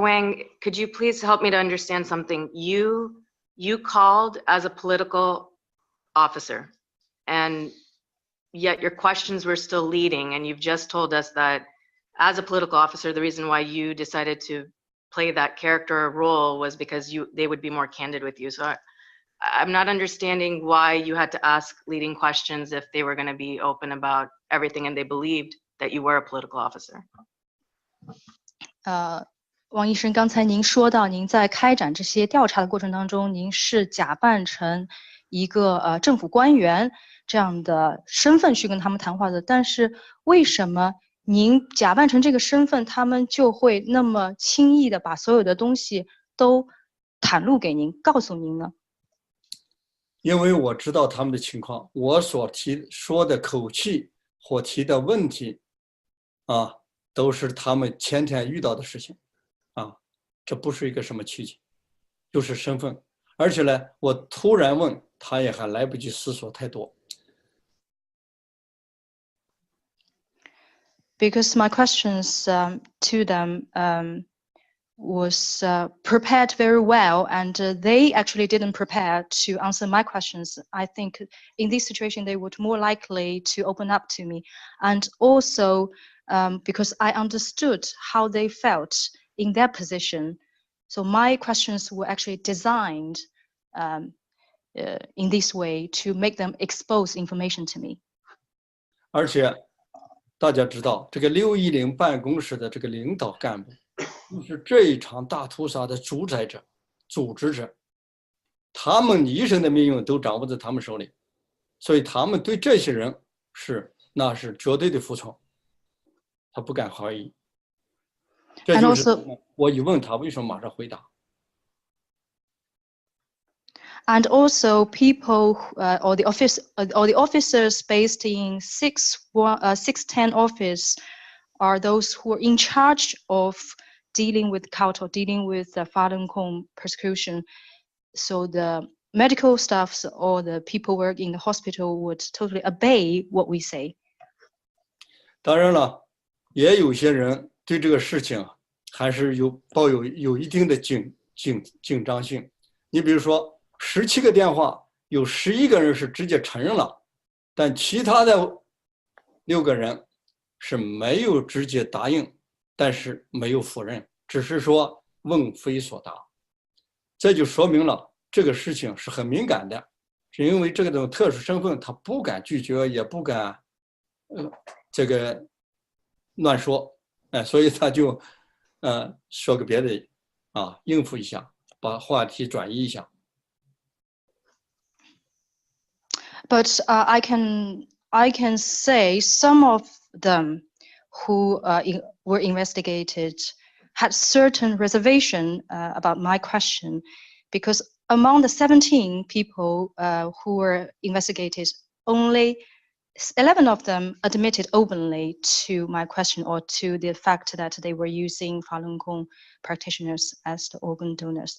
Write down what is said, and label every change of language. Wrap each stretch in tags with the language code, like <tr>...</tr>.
<en>Wang, could you please help me to understand something? You called as a political officer, and yet your questions were still leading, and you've just told us that as a political officer, the reason why you decided to play that character or role was because they would be more candid with you. So I'm not understanding why you had to ask leading questions if they were going to be open about everything and they believed that you were a political officer.</en> <zh>王医生，刚才您说到，您在开展这些调查的过程当中，您是假扮成一个政府官员这样的身份去跟他们谈话的。但是为什么您假扮成这个身份，他们就会那么轻易的把所有的东西都袒露给您，告诉您呢？因为我知道他们的情况，我所说的口气或提的问题，都是他们前天遇到的事情，这不是一个什么奇迹，就是身份。而且呢，我突然问他也还来不及思索太多。</zh> <en>Because my questions to them was prepared very well, and they actually didn't prepare to answer my questions. I think in this situation they would more likely to open up to me, and also because I understood how they felt in their position. So my questions were actually designed in this way to make them expose information to me.</en> <zh>而且大家知道，这个610办公室的这个领导干部，就是这一场大屠杀的主宰者、组织者，他们一生的命运都掌握在他们手里，所以他们对这些人那是绝对的服从，他不敢怀疑。这就是我一问他为什么马上回答。</zh> <en>And also, people or the officers based in 610 office are those who are in charge of dealing with cult or dealing with the Falun Gong persecution. So the medical staffs or the people work in the hospital would totally obey what we say.</en> <zh>当然了，也有些人对这个事情还是抱有一定的紧张性。你比如说，17个电话，有11个人是直接承认了，但其他的6个人是没有直接答应，但是没有否认，只是说问非所答。这就说明了这个事情是很敏感的，是因为这种特殊身份，他不敢拒绝，也不敢这个乱说，所以他就说个别的应付一下，把话题转移一下。</zh> <en>But I can say some of them who were investigated had certain reservation about my question, because among the 17 people who were investigated, only 11 of them admitted openly to my question or to the fact that they were using Falun Gong practitioners as the organ donors.</en>